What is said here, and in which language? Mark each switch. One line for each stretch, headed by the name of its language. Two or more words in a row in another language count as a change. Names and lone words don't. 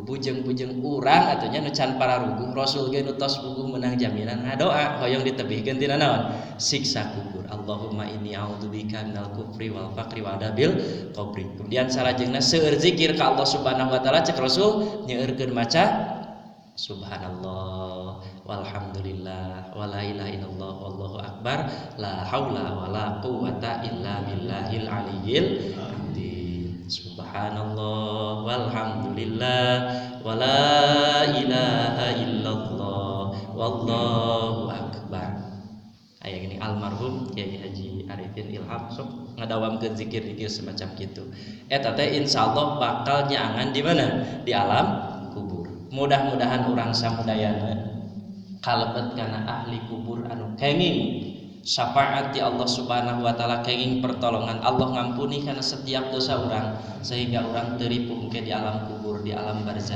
Sundanese: Bujeng-bujeng urang atunya nu can pararuguh Rasul ge nu tos puguh meunang jaminan ngadoa hoyong ditebihkeun tina naon? Siksa kubur.
Arabic: اللهم إني أعوذ بك من الكفر والفقر وعذاب القبر.
Sundanese: Kemudian salajengna seueur zikir ka Allah
Arabic: سبحانه وتعالى
Sundanese: cek Rasul nyeueurkeun maca
Arabic: سبحان الله والحمد لله ولا إله إلا الله والله أكبر لا حول ولا قوة إلا بالله العلي العظيم. سبحان الله والحمد لله ولا إله إلا الله والله أكبر.
Sundanese: Aya gini almarhum Kiai Haji Arifin Ilham sok ngadawamkeun zikir-zikir semacam kitu. Eta teh insyaallah bakal nyaangan di mana? Di alam kubur. Mudah-mudahan urang samudayana kalebet kana ahli kubur anu kenging syafaat di Allah
Arabic: سبحانه وتعالى,
Sundanese: kenging pertolongan Allah ngampuni kana setiap dosa urang sehingga urang teu ripuh engke di alam kubur, di alam barzah.